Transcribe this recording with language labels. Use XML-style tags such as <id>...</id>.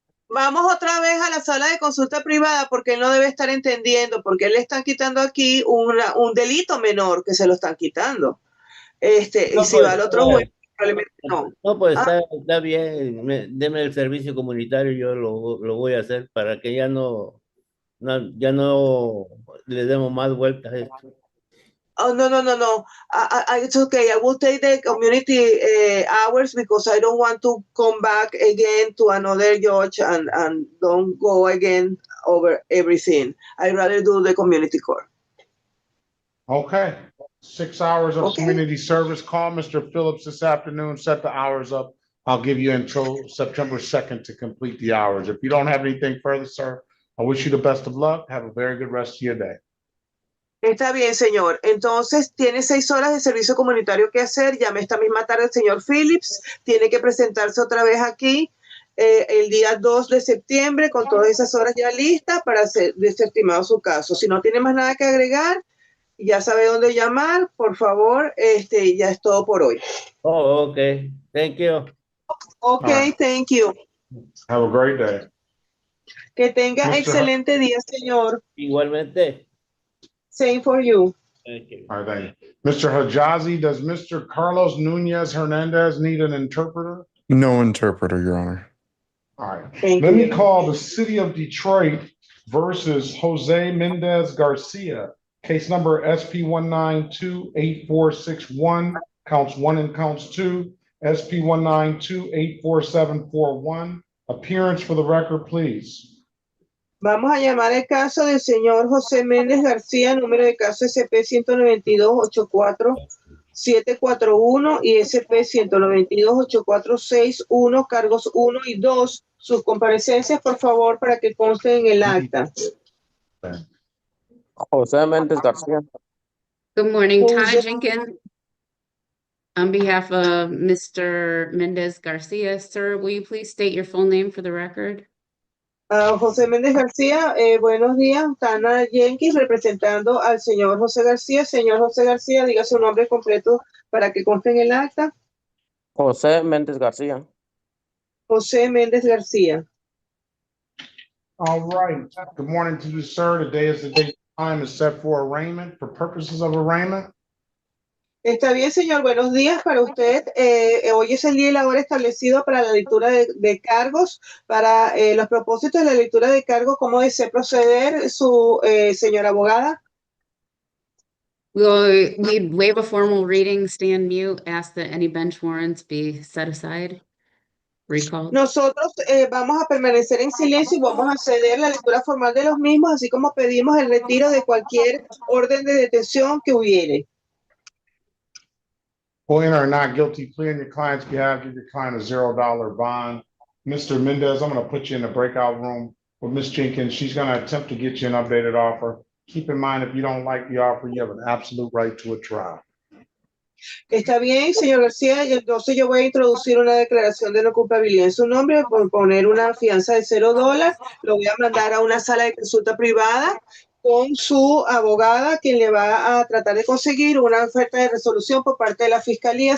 <es>Vamos otra vez a la sala de consulta privada porque él no debe estar entendiendo, porque le están quitando aquí un delito menor que se lo están quitando. Y si va al otro juez, probablemente no. No, pues está bien, deme el servicio comunitario, yo lo voy a hacer para que ya no le demos más vueltas a esto.</es> <en>Oh, no. It's okay. I will take the community hours because I don't want to come back again to another judge and don't go again over everything. I'd rather do the community court. Okay. 6 hours of community service. Call Mr. Phillips this afternoon, set the hours up. I'll give you until September 2nd to complete the hours. If you don't have anything further, sir, I wish you the best of luck. Have a very good rest of your day.</en> <es>Está bien, señor. Entonces, tiene 6 horas de servicio comunitario que hacer. Llame esta misma tarde al señor Phillips. Tiene que presentarse otra vez aquí el día 2 de septiembre con todas esas horas ya listas para ser desestimado su caso. Si no tiene más nada que agregar, ya sabe dónde llamar. Por favor, ya es todo por hoy.</es> <en>Oh, okay. Thank you. Okay, thank you. Have a great day.</en> <es>Que tenga excelente día, señor. Igualmente.</es> <en>Same for you. Thank you. All right, thank you. Mr. Hajazi, does Mr. Carlos Nunez Hernandez need an interpreter? No interpreter, Your Honor. All right. Let me call the City of Detroit versus Jose Mendez Garcia. Case number SP 1928461, counts 1 and counts 2. SP 1928471. Appearance for the record, please.</en> <es>Vamos a llamar el caso del señor José Méndez García, número de caso SP 192-84741 y SP 192-84661, cargos 1 y 2. Sus comparecencias, por favor, para que consten en el acta. José Méndez García.</es> <en>Good morning, Todd Jose- Jenkins. On behalf of Mr. Mendez Garcia, sir, will you please state your full name for the record?</en> <es>José Méndez García, buenos días. Tana Jenkins representando al señor José García. Señor José García, diga su nombre completo para que conste en el acta. José Méndez García. José Méndez García.</es> <en>All right. Good morning to you, sir. Today is the date time is set for arraignment for purposes of arraignment.</en> <es>Está bien, señor. Buenos días para usted. Hoy es el día y la hora establecido para la lectura de cargos. Para los propósitos de la lectura de cargos, ¿cómo desea proceder su señora abogada?</es> <en>We'd waive a formal reading, stand mute, ask that any bench warrants be set aside, recalled.</en> <es>Nosotros vamos a permanecer en silencio y vamos a ceder la lectura formal de los mismos, así como pedimos el retiro de cualquier orden de detención que hubiere.</es> <en>Will enter a not guilty plea on your client's behalf, give your client a $0 bond. Mr. Mendez, I'm going to put you in the breakout room with Ms. Jenkins. She's going to attempt to get you an updated offer. Keep in mind, if you don't like the offer, you have an absolute right to a trial.</en> <es>Está bien, señor García, y entonces yo voy a introducir una declaración de no culpabilidad en su nombre por poner una fianza de $0. Lo voy a mandar a una sala de consulta privada con su abogada, quien le va a tratar de conseguir una oferta de resolución por parte de la fiscalía.</es>